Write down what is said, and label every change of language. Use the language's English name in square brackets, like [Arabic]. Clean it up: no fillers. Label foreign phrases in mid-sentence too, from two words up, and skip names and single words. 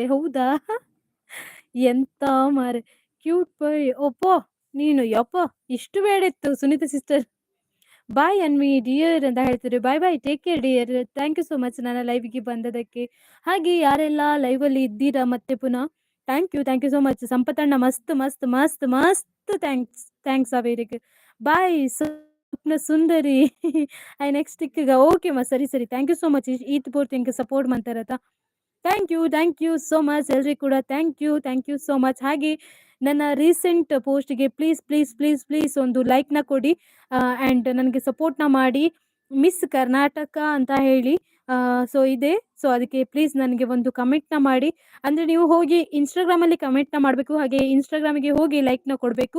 [Kannada] ಹೌದಾ, ಎಂತ ಮಾರೆ [English] cute boy. [Kannada] ಒಪ್ಪೋ ನೀನು ಯಪ್ಪ ಇಷ್ಟು ಬೇಡ ಇತ್ತು ಸುನೀತಾ ಸಿಸ್ಟರ್. [English] Bye Anvi dear [Kannada] ಅಂತ ಹೇಳ್ತಿದ್ರು. [English] Bye bye, take care dear. Thank you so much [Kannada] ನನ್ನ ಲೈವ್ಗೆ ಬಂದದಕ್ಕೆ. ಹಾಗೆ ಯಾರೆಲ್ಲ ಲೈವಲ್ಲಿ ಇದ್ದೀರಾ ಮತ್ತೆ ಪುನಃ, [English] Thank you so much. [Kannada] ಸಂಪತಣ್ಣ ಮಸ್ತ್ ಮಸ್ತ್ ಮಸ್ತ್ ಮಸ್ತ್ [English] thanks thanks [Kannada] ಅವರಿಗೆ. ಬಾಯ್ ಸ್ವಪ್ನ ಸುಂದರಿ ಐ ನೆಕ್ಸ್ಟ್ ಈಗ ಓಕೆ ಮಾ, ಸರಿ ಸರಿ, [English] thank you so much [Kannada] ಈತ್ ಪೂರ್ತಿ ಇಂಕ ಸಪೋರ್ಟ್ ಮಾಡ್ತಾರತ. [English] Thank you so much [Kannada] ಎಲ್ರಿಗೂ ಕೂಡ [English] thank you so much. [Kannada] ಹಾಗೆ ನನ್ನ ರೀಸೆಂಟ್ ಪೋಸ್ಟ್ಗೆ [English] please please please please [Kannada] ಒಂದು ಲೈಕ್ನ ಕೊಡಿ ಆ್ಯಂಡ್ ನನಗೆ ಸಪೋರ್ಟ್ನ ಮಾಡಿ. ಮಿಸ್ ಕರ್ನಾಟಕ ಅಂತ ಹೇಳಿ ಸೊ ಇದೆ. ಸೊ ಅದಕ್ಕೆ ಪ್ಲೀಸ್ ನನಗೆ ಒಂದು ಕಮೆಂಟ್ನ ಮಾಡಿ. ಅಂದರೆ ನೀವು ಹೋಗಿ ಇನ್ಸ್ಟಾಗ್ರಾಮಲ್ಲಿ ಕಮೆಂಟ್ನ ಮಾಡಬೇಕು, ಹಾಗೆ ಇನ್ಸ್ಟಾಗ್ರಾಮಿಗೆ ಹೋಗಿ ಲೈಕ್ನ ಕೊಡಬೇಕು.